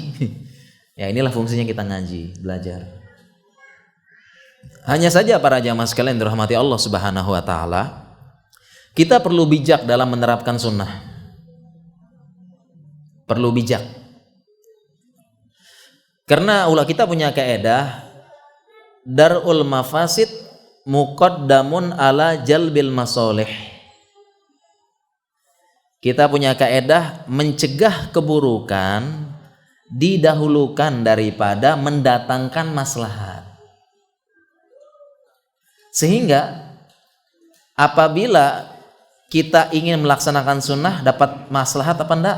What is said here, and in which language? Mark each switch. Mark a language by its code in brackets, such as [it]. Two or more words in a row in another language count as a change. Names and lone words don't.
[id] Ya inilah fungsinya kita ngaji, belajar. Hanya saja para jamaah sekalian dirahmati Allah [ar] سبحانه وتعالى, [id] kita perlu bijak dalam menerapkan sunnah. Perlu bijak. Karena kita punya kaidah [ar] درء المفاسد مقدم على جلب المصالح. [id] Kita punya kaidah mencegah keburukan didahulukan daripada mendatangkan maslahat. Sehingga apabila kita ingin melaksanakan sunnah, dapat maslahat apa enggak?